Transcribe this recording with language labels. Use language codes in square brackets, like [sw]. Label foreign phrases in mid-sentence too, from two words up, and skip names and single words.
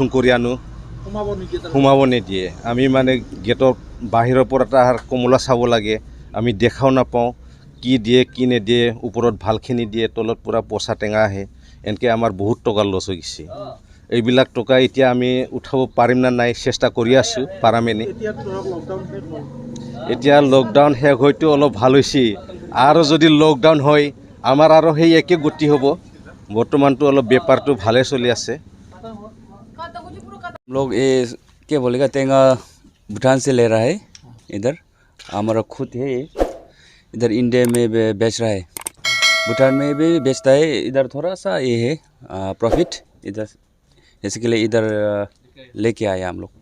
[as] কৰি আনো সোমাব নিদিয়ে আমি মানে গেটৰ বাহিৰৰ পৰা তাৰ কমলা চাব লাগে আমি দেখাও নাপাওঁ কি দিয়ে কি নিদিয়ে ওপৰত ভালখিনি দিয়ে তলত পুৰা পচা টেঙা আহে এনেকৈ আমাৰ বহুত টকা লছ হৈ গৈছে এইবিলাক টকা এতিয়া আমি উঠাব পাৰিম না নাই চেষ্টা কৰি আছোঁ পাৰামেনি এতিয়া লকডাউন শেষ হয়তো অলপ ভাল হৈছে আৰু যদি লকডাউন হয় আমাৰ আৰু সেই একে গতি হ'ব বৰ্তমানটো অলপ বেপাৰটো ভালে চলি আছে [hi] लोग ये क्या बोलेगा टेंगा भूटान से ले रहा है इधर हमारा खुद है इधर इंडिया में बेच रहा है भूटान में भी बेचता है इधर थोड़ा सा ये है प्रॉफिट इधर इसके लिए इधर लेके आए हम लोग